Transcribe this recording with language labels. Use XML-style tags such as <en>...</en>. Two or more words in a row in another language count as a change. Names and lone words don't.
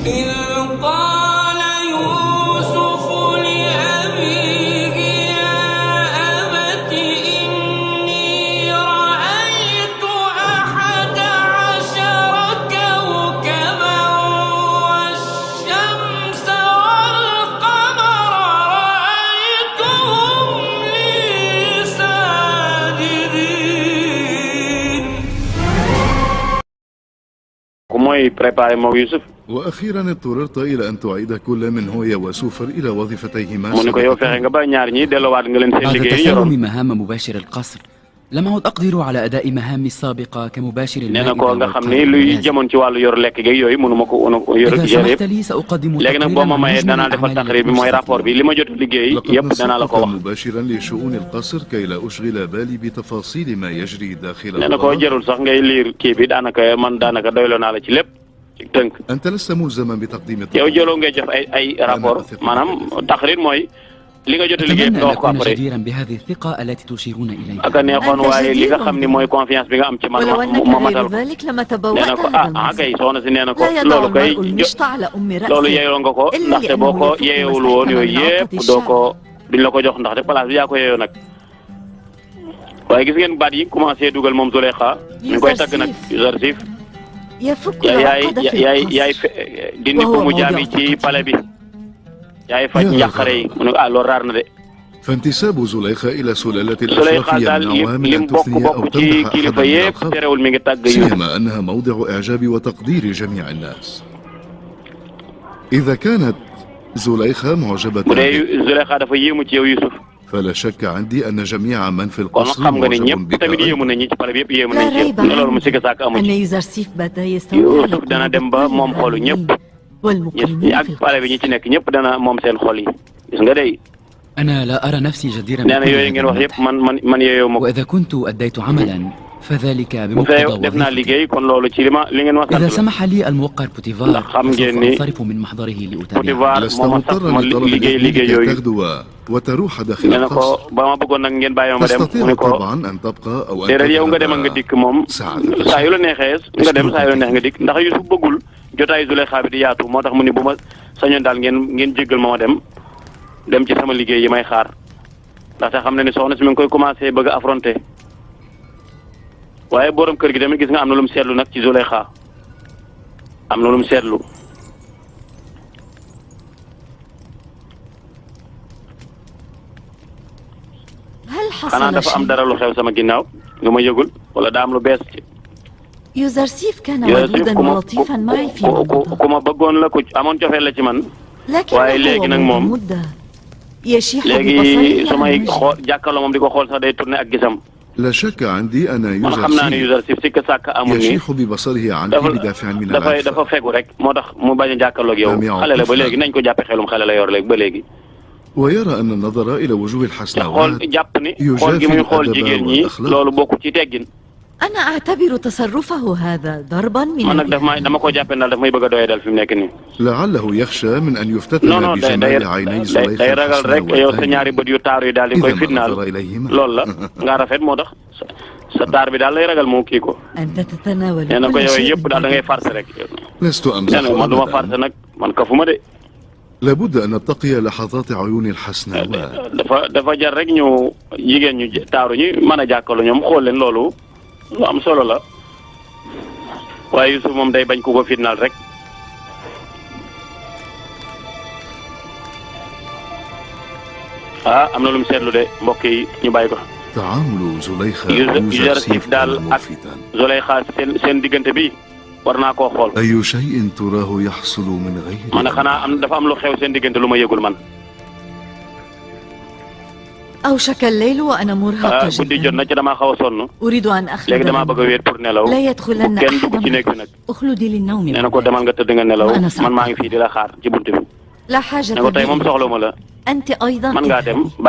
<ar>إذ قال يوسف لأبيه يا أبت إني رأيت 11 كوكبا والشمس والقمر رأيتهم لي ساجدين.</ar> <wo>mooy préparé moom Youssouf</wo> <ar>وأخيرا اضطررت إلى أن تعيد كل من هو وسوفر إلى وظيفتيهما</ar> <wo>mu ne ko yow fexe nga ba ñaar ñi delluwaat nga leen seen</wo> <ar>بعد</ar> <wo>liggéey</wo> <ar>تسلم</ar> <wo>yoroon</wo> <ar>مهام مباشر القصر لم أعد أقدر على أداء مهامي السابقة كمباشر</ar> <wo>nee na</wo> <ar>المائدة</ar> <wo>ko nga xam ni</wo> <ar>والقائد</ar> <wo>luy</wo> <ar>المنازل.</ar> <wo>jëmoon ci wàllu yor lekk gi yooyu mënu ma ko yor</wo> <ar>إذا</ar> <wo>yor</wo> <ar>سمحت</ar> <wo>yëpp</wo> <ar>لي سأقدم</ar> <wo>léegi nag boo</wo> <ar>تقريرا</ar> <wo>ma</wo> <ar>عن</ar> <wo>mayee</wo> <ar>مجمل</ar> <wo>danaa defal</wo> <ar>الأعمال</ar> <wo>taqrir bi mooy rapport bi li ma jot liggéey</wo> <ar>لقد</ar> <wo>yëpp danaa la ko</wo> <ar>نصحت</ar> <wo>wax</wo> <ar>مباشرا لشؤون القصر كي لا أشغل بالي بتفاصيل ما يجري داخل</ar> <wo>nee na ko</wo> <ar>القرى.</ar> <wo>jërul sax ngay liir kii bi daanaka man daanaka doyloo naa la ci lépp ci tënk</wo> <ar>أنت لست ملزما بتقديم</ar> <wo>yow</wo> <ar>التقرير.</ar> <wo>jëloo ngay def ay rapport maanaam taqrir mooy li nga jot liggéey</wo> <ar>أتمنى</ar> <wo>nga</wo> <ar>أن</ar> <wo>wax ko</wo> <ar>أكون</ar> <wo>après</wo> <ar>جديرا بهذه الثقة التي تشيرون إليها.</ar> <wo>ak a neexoon waaye li nga xam ni mooy confiance bi nga am ci man</wo> <ar>ولو أنك</ar> <wo>ma matal</wo> <ar>غير</ar> <wo>ko</wo> <ar>ذلك لما</ar> <wo>nee na</wo> <ar>تبوأت</ar> <wo>ko</wo> <ar>هذا</ar> <wo>kay</wo> <ar>المنزل</ar> <wo>soxna si nee na ko</wo> <ar>لا يضع</ar> <wo>loolu kay</wo> <ar>المرء المشط على أم</ar> <wo>loolu</wo> <ar>رأسه</ar> <wo>yeyoo nga ko</wo> <ar>إلا</ar> <wo>ndaxte boo</wo> <ar>لأنه</ar> <wo>ko</wo> <ar>يفك</ar> <wo>yeewul woon</wo> <ar>مستحكما</ar> <wo>yooyu</wo> <ar>من</ar> <wo>yëpp</wo> <ar>عقد</ar> <wo>doo ko</wo> <ar>الشعب.</ar> <wo>duñ la ko jox ndax de place bi yaa ko yeeyoo nag waaye gis ngeen baat yi commencé dugal moom Zuleyxa ñu ngi koy tagg nag Yuzarsif</wo> <ar>يفك</ar> <wo>yaay</wo> <ar>العقد في</ar> <wo>yaay yaay</wo> <ar>القصر</ar> <wo>dindi ko</wo> <ar>وهو</ar> <wo>mu</wo> <ar>موضع</ar> <wo>jaami ci</wo> <ar>ثقته.</ar> <wo>pale bi yaay faj</wo> <ar>يا</ar> <wo>njàqare yi mu ne ah loolu raar na de</wo> <ar>فانتساب زليخة إلى سلالة</ar> <wo>Zuleyxa</wo> <ar>الأشراف</ar> <wo>daal</wo> <ar>يمنعها من</ar> <wo>lim</wo> <ar>أن</ar> <wo>bokk</wo> <ar>تثني أو</ar> <wo>bokk ci</wo> <ar>تمدح</ar> <wo>kilifa</wo> <ar>أحدا من</ar> <wo>yëpp</wo> <ar>الخلق</ar> <wo>terewul mi ngi tàgg Yuusuf</wo> <ar>سيما أنها موضع إعجاب وتقدير جميع الناس. إذا كانت زليخة معجبة</ar> <wo>bu dee</wo> <ar>بك</ar> <wo>Zuleyxa dafa yéemu ci yow Yuusuf</wo> <ar>فلا شك عندي أن جميع من في</ar> <wo>kon</wo> <ar>القصر</ar> <wo>xam nga ni</wo> <ar>معجب</ar> <wo>ñëpp</wo> <ar>بك</ar> <wo>tamit</wo> <ar>أيضا.</ar> <wo>yéemu nañ ñi ci pale bi yëpp yéemu</wo> <ar>لا</ar> <wo>nañ ci yow</wo> <ar>ريب</ar> <wo>ne loolu mu</wo> <ar>عنه</ar> <wo>sikk sàkk amu</wo> <ar>أن</ar> <wo>ci</wo> <ar>يوزرسيف بدا يستولي على</ar> <wo>Yuusuf dana</wo> <ar>قلوب</ar> <wo>dem ba</wo> <ar>كل</ar> <wo>moom xolu ñëpp</wo> <ar>العالمين والمقيمين</ar> <wo>ak</wo> <ar>في</ar> <wo>pale bi ñi ci nekk ñëpp dana moom seen xol yi gis nga day</wo> <ar>أنا لا أرى نفسي جديرا</ar> <wo>nee na</wo> <ar>بكل</ar> <wo>yooyu</wo> <ar>هذا</ar> <wo>ngeen wax yëpp</wo> <ar>المدح.</ar> <wo>man yeeyoo ma ko</wo> <ar>وإذا كنت أديت عملا فذلك</ar> <wo>bu fee</wo> <ar>بمقتضى</ar> <wo>def naa</wo> <ar>وظيفتي.</ar> <wo>liggéey kon loolu ci li ngeen ma sant</wo> <ar>إذا</ar> <wo>la</wo> <ar>سمح لي الموقر بوتيفار</ar> <wo>ndax xam</wo> <ar>فسوف</ar> <wo>ngeen ni</wo> <ar>أنصرف من محضره لأتابعه.</ar> <wo>Potifar</wo> <ar>لست</ar> <wo>moo ma sax</wo> <ar>مضطرا</ar> <wo>ma</wo> <ar>لطلب</ar> <wo>liggéey</wo> <ar>الإذن كي</ar> <wo>yooyu</wo> <ar>تغدو وتروح داخل</ar> <wo>nee na</wo> <ar>القصر.</ar> <wo>ko ba ma bëggoon nag ngeen bàyyi ma dem mu</wo> <ar>تستطيع</ar> <wo>ne ko</wo> <ar>طبعا أن تبقى أو أن</ar> <wo>déedéet yow nga dem ak nga dikk moom</wo> <ar>ساعة</ar> <wo>saa yu la neexee nga dem saa yu la neex nga dikk ndax Yuusuf bëggul jotaayu Zuleyxa bi di yaatu moo tax mu ni bu ma sañoon daal ngeen jéggal ma dem ci sama liggéey yi may xaar ndaxte xam na ni soxna si mi ngi koy commencé bëgg a affronter waaye borom kër gi tamit gis nga am na lu mu seetlu nag ci Zuleyxa am na lu mu seetlu</wo> <ar>هل</ar> <wo>xanaa</wo> <ar>حصل</ar> <wo>dafa am</wo> <ar>شيء؟</ar> <wo>dara lu xew sama ginnaaw nga ma yëgul wala daa am lu bees ci</wo> <ar>يوزرسيف كان</ar> <wo>Yuusuf</wo> <ar>ودودا</ar> <wo>ku ma</wo> <ar>ولطيفا معي فيما مضى</ar> <wo>ku ma bëggoon la ku amoon cofeel la ci man</wo> <ar>لكنه</ar> <wo>waaye léegi nag</wo> <ar>منذ</ar> <wo>moom</wo> <ar>مدة يشيح</ar> <wo>léegi</wo> <ar>ببصره</ar> <wo>su</wo> <ar>عن</ar> <wo>may</wo> <ar>وجهي.</ar> <wo>xool jàkkaarloo moom di ko xool sax day tourné ak gisam</wo> <ar>لا شك عندي أن</ar> <wo>man xam naa ne</wo> <ar>يوزرسيف</ar> <wo>Yuusuf sikk sàkk amul ni</wo> <ar>يشيح ببصره عنك</ar> <wo>dafa</wo> <ar>بدافع من</ar> <wo>dafay dafa</wo> <ar>العفة.</ar> <wo>fegu rek moo tax mu bañ a jàkkaarloog yow</wo> <ar>لم يعد</ar> <wo>xale la ba</wo> <ar>tiflan.</ar> <wo>léegi nañ ko jàppe xelum xale la yor léegi ba léegi</wo> <ar>ويرى أن النظر إلى وجوه</ar> <wo>te xool</wo> <ar>الحسناوات</ar> <wo>jàpp ni xool gi muy xool jigéen ñi loolu bokku ci teggin</wo> <ar>أنا أعتبر تصرفه هذا ضربا من</ar> <wo>man nag daf may</wo> <ar>الإهانة.</ar> <wo>dama ko jàppee daal daf may bëgg a doyee dal fi mu nekk nii</wo> <ar>لعله يخشى من أن</ar> <wo>non</wo> <ar>يفتتن</ar> <wo>non day</wo> <ar>بجمال عيني</ar> <wo>day</wo> <ar>زليخة</ar> <wo>ragal rek yow sa ñaari bët yu taaru yi daal di koy</wo> <ar>إذا ما</ar> <wo>fitnaal</wo> <ar>نظر إليهما</ar> <wo>loolu la nga rafet moo tax sa taar bi daal lay ragal moo kii ko</wo> <ar>أنت تتناول</ar> <wo>nee na ko</wo> <ar>كل</ar> <wo>yooyu</wo> <ar>شيء</ar> <wo>yëpp daal da ngay farce rek</wo> <ar>لست</ar> <wo>nee</wo> <ar>أمزح</ar> <wo>na man du ma farce</wo> <ar>أبدا.</ar> <wo>nag man kafuma de</wo> <ar>لابد أن نتقي لحظات عيون الحسناوات.</ar> <wo>dafa jar rek ñu jigéen ñu taaru ñi mën a jàkkaarloo ñoom xool leen loolu lu am solo la waaye Yuusuf moom day bañ ku ko fitnaal rek am na lu mu seetlu de mbokk yi ñu bàyyi ko</wo> <ar>تعامل زليخة</ar> <wo>Yuusuf daal</wo> <ar>كان</ar> <wo>ak</wo> <ar>ملفتا.</ar> <wo>Zuleyxa seen diggante bi war naa koo xool</wo> <ar>أي شيء تراه يحصل من غير</ar> <wo>man xanaa dafa am lu xew seen diggante lu ma yëgul man</wo> <ar>أوشك الليل وأنا مرهقة</ar> <wo>guddi jot</wo> <ar>جدا.</ar> <wo>na ci damaa xaw a sonn</wo> <ar>أريد أن</ar> <wo>léegi</wo> <ar>أخلد</ar> <wo>damaa bëgg a wéet pour nelaw</wo> <ar>لا يدخلن</ar> <wo>kenn dugg</wo> <ar>أحد</ar> <wo>ci nekk fi nag</wo> <ar>اخلدي للنوم</ar> <wo>nee na ko demal nga tëdd nga nelaw</wo> <ar>أنا</ar> <wo>man maa ngi fii di la xaar ci buntu bi</wo> <ar>لا حاجة</ar> <wo>ne ko tey moom</wo> <ar>بي.</ar> <wo>soxla ma la</wo> <ar>أنت أيضا</ar> <wo>man ngaa dem</wo> <ar>اذهبي.</ar>